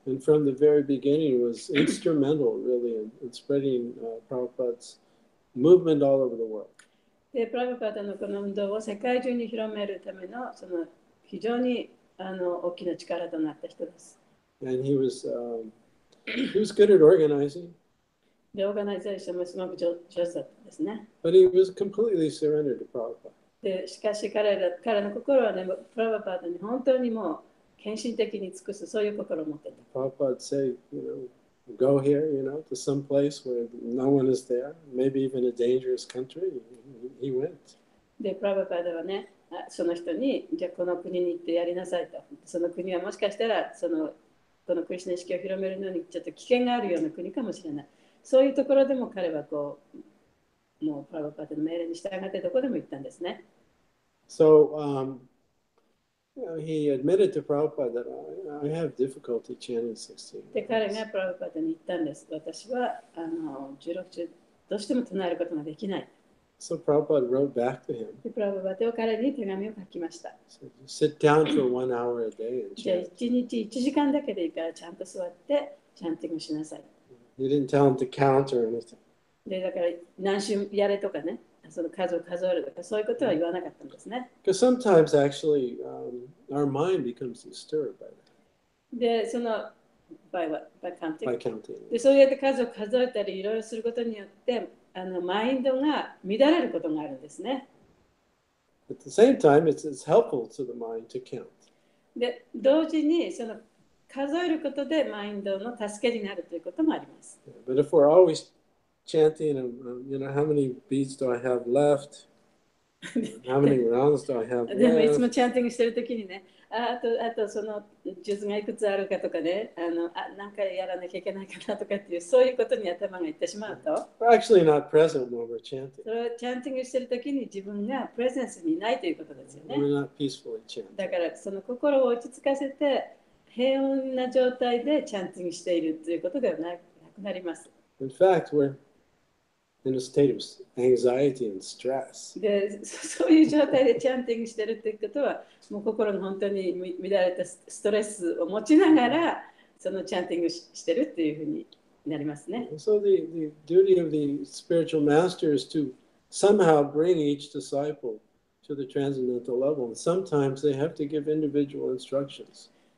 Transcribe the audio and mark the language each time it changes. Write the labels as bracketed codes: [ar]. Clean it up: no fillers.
[en] And from the very beginning was instrumental really in spreading Prabhupada's movement all over the world. [ja] で、プラブパートのこの運動を世界中に広めるためのその非常に大きな力となった人です。 [en] And he was good at organizing, [ja] で、オーガナイゼーションもすごく上手だったんですね。 [en] but he was completely surrendered to Prabhupada. [ja] で、しかし彼の心はね、プラブパートに本当にもう献身的に尽くす、そういう心を持っていた。 [en] Prabhupada say, go here, to some place where no one is there, maybe even a dangerous country. He went. [ja] で、プラブパートはね、その人に、じゃあこの国に行ってやりなさいと。その国はもしかしたら、このクリシュナ意識を広めるのにちょっと危険があるような国かもしれない。そういうところでも彼はもうプラブパートの命令に従ってどこでも行ったんですね。 [en] So he admitted to Prabhupada that I have difficulty chanting 16. [ja] で、彼がプラブパートに言ったんです。私は16中どうしても唱えることができない。 [en] So Prabhupada wrote back to him. [ja] で、プラブパートは彼に手紙を書きました。 [en] So sit down for 1 hour a day and [ja] じゃあ [en] chant. [ja] 1日1時間だけでいいからちゃんと座ってチャンティングしなさい。 [en] He didn't tell him to count or anything. [ja] で、だから何週やれとかね、その数を数えるとかそういうことは言わなかったんですね。 [en] Because sometimes actually our mind becomes disturbed by that, [ja] で、その [en] by counting by counting. [ja] で、そうやって数を数えたりいろいろすることによってマインドが乱れることがあるんですね。 [en] At the same time, it's helpful to the mind to count. [ja] で、同時にその数えることでマインドの助けになるということもあります。 [en] But if we're always chanting, how many beats do I have left? How many rounds do I have [ja] でもいつ [en] left? [ja] もチャンティングしてるときにね、あとその術がいくつあるかとかね、何回やらなきゃいけないかなとかっていう、そういうことに頭がいってしまうと、 [en] We're actually not present when we're chanting. [ja] それをチャンティングしてるときに自分がプレゼンスにいないということですよね。 [en] We're not peacefully chanting. [ja] だからその心を落ち着かせて平穏な状態でチャンティングしているということではなくなります。 [en] In fact, we're in a state of anxiety and stress. [ja] で、そういう状態でチャンティングしてるということは、もう心が本当に乱れたストレスを持ちながら、そのチャンティングしてるっていうふうになりますね。 [en] So the duty of the spiritual master is to somehow bring each disciple to the transcendental level. And sometimes they have to give individual instructions.